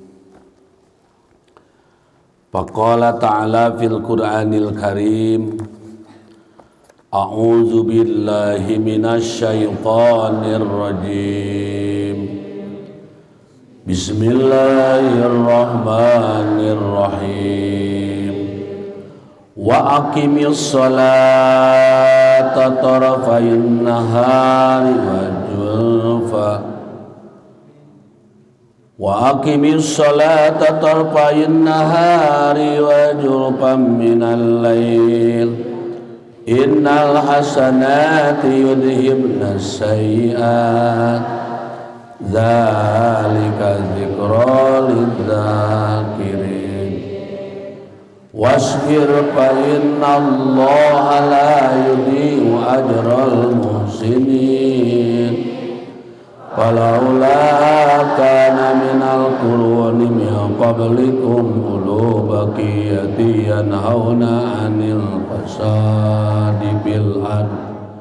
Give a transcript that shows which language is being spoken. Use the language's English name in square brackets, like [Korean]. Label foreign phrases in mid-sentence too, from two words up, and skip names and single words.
[Arabic] فقال تعالى في القرآن الكريم، أعوذ بالله من الشيطان الرجيم. بسم الله الرحمن الرحيم. وأقم الصلاة طرفي النهار وزلفا. وأقم الصلاة طرفي النهار وزلفا من الليل. إن الحسنات يذهبن السيئات. ذلك ذكرى للذاكرين. واصبر فإن الله لا يضيع أجر المحسنين. فلولا كان من القرون من قبلكم أولو بقية ينهون عن الفساد في الأرض